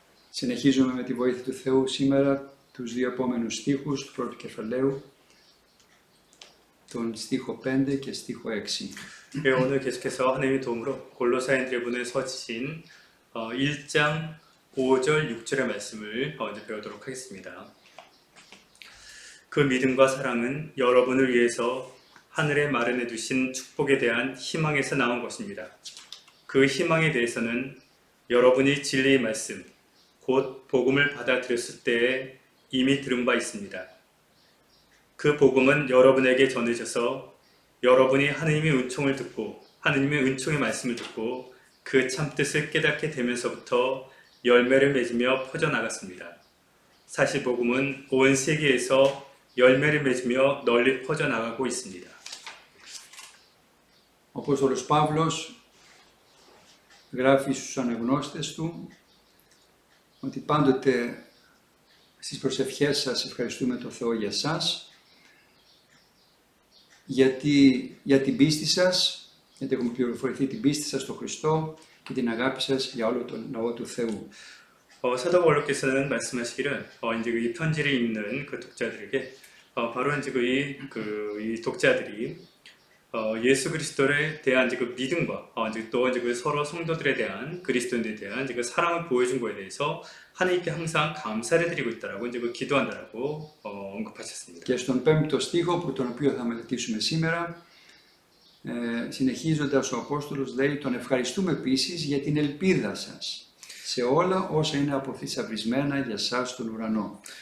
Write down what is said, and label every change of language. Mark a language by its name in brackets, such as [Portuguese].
[Greek] Συνεχίζουμε με τη βοήθεια του Θεού σήμερα τους δύο επόμενους στίχους του πρώτου κεφαλαίου, τον στίχο 5 και στίχο 6. [Korean] 네, 오늘 계속해서 하나님의 도움으로 골로새인들의 문을 서지신 1장 5절 6절의 말씀을 먼저 배우도록 하겠습니다. 그 믿음과 사랑은 여러분을 위해서 하늘에 마련해 두신 축복에 대한 희망에서 나온 것입니다. 그 희망에 대해서는 여러분이 진리의 말씀, 곧 복음을 받아들였을 때에 이미 들은 바 있습니다. 그 복음은 여러분에게 전해져서 여러분이 하느님의 은총을 듣고 하느님의 은총의 말씀을 듣고 그 참뜻을 깨닫게 되면서부터 열매를 맺으며 퍼져나갔습니다. 사실 복음은 온 세계에서 열매를 맺으며 널리 퍼져나가고 있습니다. [Greek] Ο Απόστολος Παύλος γράφει στους αναγνώστες του ότι πάντοτε στις προσευχές σας ευχαριστούμε τον Θεό για σας, για την πίστη σας, γιατί έχουμε πληροφορηθεί την πίστη σας στον Χριστό και την αγάπη σας για όλο τον λαό του Θεού. [Korean] 사도 바울께서는 말씀하시기를 이제 이 편지를 읽는 그 독자들에게 바로 이제 이 독자들이 예수 그리스도에 대한 이제 그 믿음과 이제 또 이제 그 서로 성도들에 대한 그리스도인들에 대한 이제 그 사랑을 보여준 거에 대해서 하나님께 항상 감사를 드리고 있다라고 이제 그 기도한다라고 언급하셨습니다. [Greek] Και στον πέμπτο στίχο, που τον οποίο θα μελετήσουμε σήμερα, συνεχίζοντας ο Απόστολος λέει: τον ευχαριστούμε επίσης για την ελπίδα σας σε όλα όσα είναι αποθυσαυρισμένα για σας στον ουρανό.